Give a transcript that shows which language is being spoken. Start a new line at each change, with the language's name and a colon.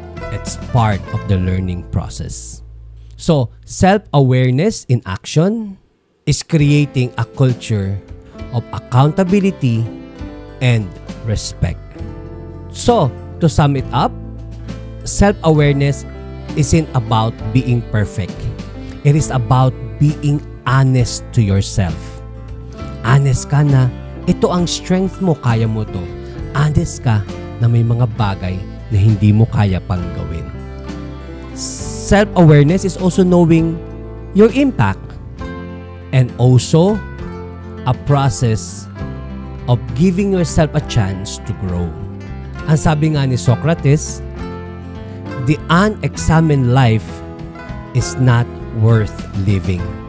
English: It's part of the learning process. So, self-awareness in action is creating a culture of accountability and respect. So, to sum it up, self-awareness isn't about being perfect. It is about being honest to yourself.
Filipino: Honest ka na, ito ang strength mo, kaya mo to. Honest ka na may mga bagay na hindi mo kaya pang gawin.
English: Self-awareness is also knowing your impact, and also a process of giving yourself a chance to grow.
Filipino: Ang sabi nga ni
English: Socrates, the unexamined life is not worth living.